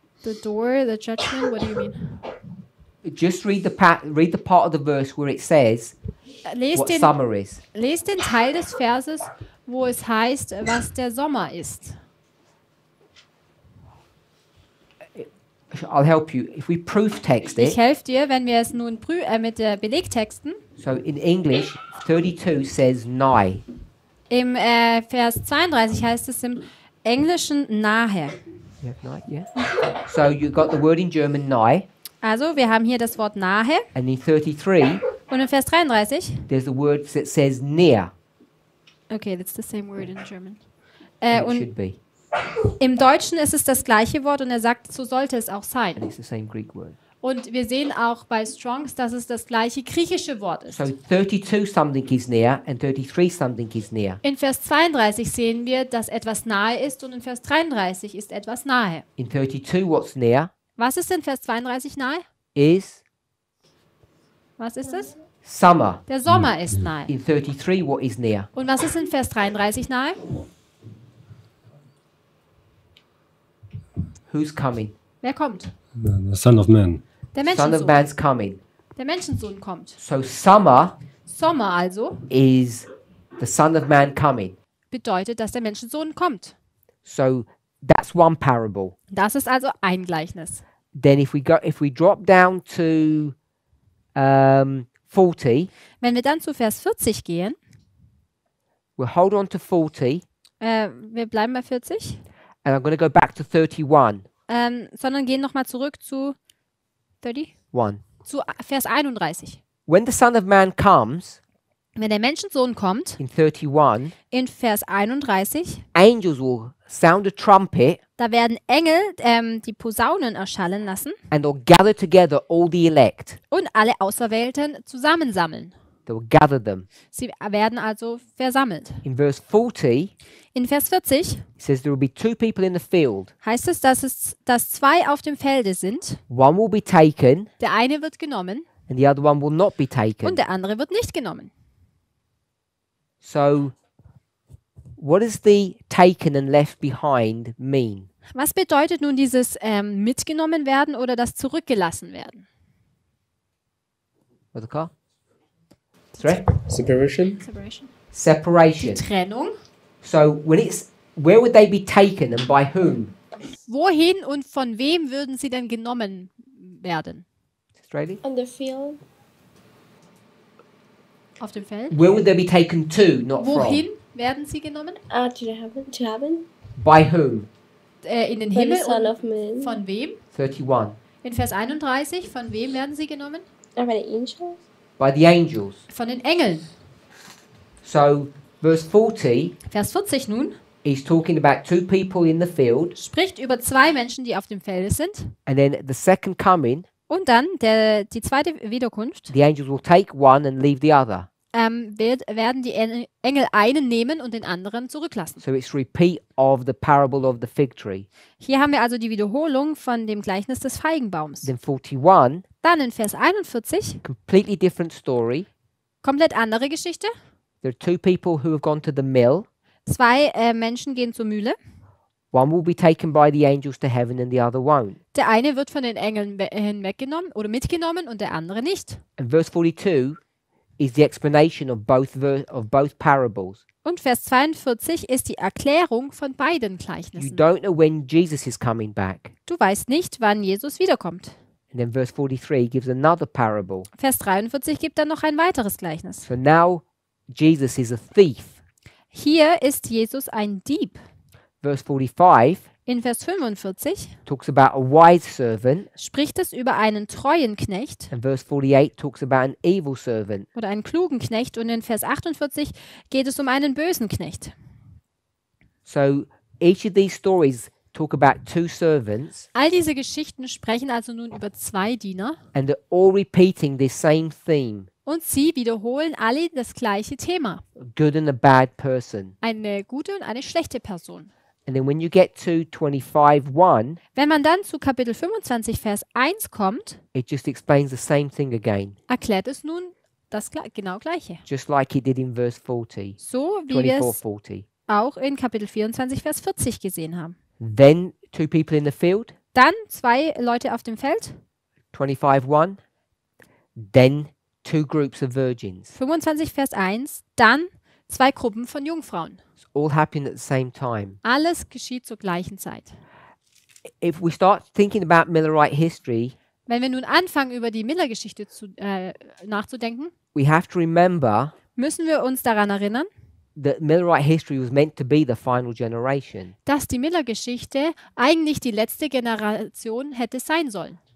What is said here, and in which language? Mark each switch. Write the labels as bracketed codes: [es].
[en] The door, the judgment, what do you mean? Just read the part of the verse where it says what summer is. [de] Lest den Teil des Verses, wo es heißt, was der Sommer ist. [en] I'll help you. If we proof text [de] Ich [en] it, [de] helfe dir, wenn wir es nun mit Belegtexten. [en] so in English, 32 says nigh. [de] Im Vers 32 heißt es im Englischen nahe. [en] You have nigh, yeah. So you got the word in German nigh, [de] Also, wir haben hier das Wort nahe. [en] and in 33 [de] Und in Vers 33, [en] there's the word that says near. okay, that's the same word in German. And it [de] Und [en] should be, [de] im Deutschen ist es das gleiche Wort und er sagt, so sollte es auch [en] and [de] sein. [en] it's the same Greek word. [de] Und wir sehen auch bei Strongs, dass es das gleiche griechische Wort ist. [en] So 32 something is near, and 33 something is near. [de] In Vers 32 sehen wir, dass etwas nahe ist und in Vers 33 ist etwas nahe. [en] In 32, what's near [de] Was ist in Vers 32 nahe? [en] is [de] Was ist es? [en] summer. [de] Der Sommer ist nahe. [en] In 33, what is near? [de] Und was ist in Vers 33 nahe? [en] Who's coming? [de] Wer kommt? [en] The Son of Man. [de] Der [en] Son of [de] Menschensohn. [en] Man's coming. [de] Der Menschensohn kommt. [en] So summer [de] Sommer also [en] is the Son of Man coming. [de] bedeutet, dass der Menschensohn kommt. [en] So that's one parable. [de] Das ist also ein Gleichnis. [en] Then if we drop down to 40, [de] Wenn wir dann zu Vers 40 gehen, [en] we'll hold on to 40, [de] wir bleiben bei 40, [en] and I'm going to go back to 31. [de] sondern gehen nochmal zurück zu 30, zu Vers 31. [en] When the Son of Man comes, [de] Wenn der Menschensohn kommt, [en] in 31, [de] in Vers 31, [en] angels will sound a trumpet, [de] da werden Engel die Posaunen erschallen lassen [en] and they'll gather together all the elect. [de] und alle Auserwählten zusammensammeln. [en] They'll gather them. [de] Sie werden also versammelt. [en] In verse 40, [de] In Vers 40 [en] it says there will be two people in the field. [de] heißt es, dass zwei auf dem Felde sind. [en] One will be taken, [de] Der eine wird genommen [en] and the other one will not be taken. [de] und der andere wird nicht genommen. [en] So, what does the taken and left behind mean? [de] Was bedeutet nun dieses mitgenommen werden oder das zurückgelassen werden? [en] What's the car? Sorry? Separation? Separation. Separation. [de] Trennung. [en] So, where would they be taken and by whom? [de] Wohin und von wem würden sie denn genommen werden? [en] Australia? On the field. [de] Auf dem Feld? [en] Where would they be taken to, not [de] Wohin werden sie genommen? [en] To heaven. from? By whom? [de] In den [en] By the [de] Himmel [en] Son [de] und [en] of Man. [de] von wem? [en] 31. [de] In Vers 31, von wem werden sie genommen? [en] By the angels. By the angels. [de] Von den Engeln. [en] So, verse 40 [de] Vers 40 nun [en] is talking about two people in the field, [de] spricht über zwei Menschen, die auf dem Felde sind. [en] and then the second coming, [de] Und dann die zweite Wiederkunft [en] the angels will take one and leave the other. [de] werden die Engel einen nehmen und den anderen zurücklassen. [en] So it's repeat of the parable of the fig tree. [de] Hier haben wir also die Wiederholung von dem Gleichnis des Feigenbaums. [en] Then 41, [de] Dann in Vers 41, [en] completely different story. [de] komplett andere Geschichte. [en] There are two people who have gone to the mill. [de] Zwei Menschen gehen zur Mühle. [en] One will be taken by the angels to heaven and the other won't. [de] Der eine wird von den Engeln hinweggenommen oder mitgenommen und der andere nicht. [en] And verse 42 is the explanation of both parables. [de] Und Vers 42 ist die Erklärung von beiden [en] You [de] Gleichnissen. [en] don't know when Jesus is coming back. [de] Du weißt nicht, wann Jesus wiederkommt. [en] And then verse 43 gives another parable. [de] Vers 43 gibt dann noch ein weiteres Gleichnis. [en] So now Jesus is a thief. [de] Hier ist Jesus ein Dieb. [en] Verse 45 [de] In Vers 45 [en] talks about a wise servant, [de] spricht es über einen treuen Knecht [en] and verse 48 talks about an evil servant. [de] oder einen klugen Knecht und in Vers 48 geht es um einen bösen Knecht. [en] So each of these stories talk about two servants, [de] All diese Geschichten sprechen also nun über zwei Diener [en] and they're all repeating this same theme. [de] Und sie wiederholen alle das gleiche Thema. [en] A good and a bad person. [de] Eine gute und eine schlechte Person. [en] And then when you get to 25:1, [de] Wenn man dann zu Kapitel 25, Vers 1 kommt, [en] it just explains the same thing again, [de] erklärt es nun das genau Gleiche. [en] just like it did in verse 40, [de] So wie wir es [en] 24:40. [de] auch in Kapitel 24, Vers 40 gesehen haben. [en] Then 2 people in the field, [de] Dann 2 Leute auf dem Feld, [en] 25:1. Then 2 groups of virgins. [de] 25, Vers 1, dann 2 Gruppen von Jungfrauen. [en] It's all happening at the same time. [de] Alles geschieht zur gleichen Zeit. [en] If we start thinking about Millerite history, [de] Wenn wir nun anfangen, über die Miller-Geschichte nachzudenken, [en] we have to remember [de] müssen wir uns daran erinnern, [en] that Millerite history was meant to be the final generation. [de] dass die Miller-Geschichte eigentlich die letzte Generation hätte sein sollen.